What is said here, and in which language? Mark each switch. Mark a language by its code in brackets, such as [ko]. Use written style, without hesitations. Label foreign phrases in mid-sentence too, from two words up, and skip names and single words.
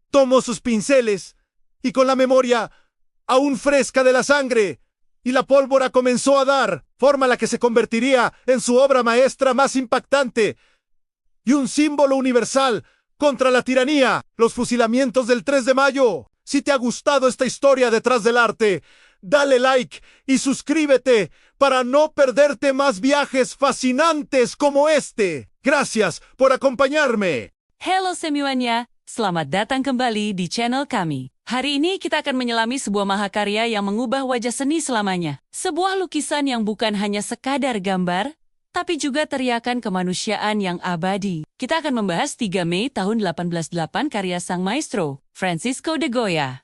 [es] Tomó sus pinceles y, con la memoria aún fresca de la sangre y la pólvora, comenzó a dar forma a la que se convertiría en su obra maestra más impactante y un símbolo universal contra la tiranía: los fusilamientos del 3 de mayo. Si te ha gustado esta historia detrás del arte, dale like y suscríbete para no perderte más viajes fascinantes como este. Gracias por acompañarme. [id] Halo semuanya, selamat datang kembali di channel kami. Hari ini kita akan menyelami sebuah mahakarya yang mengubah wajah seni selamanya. Sebuah lukisan yang bukan hanya sekadar gambar, tapi juga teriakan kemanusiaan yang abadi. Kita akan membahas 3 Mei tahun 1808 karya sang maestro, Francisco de Goya.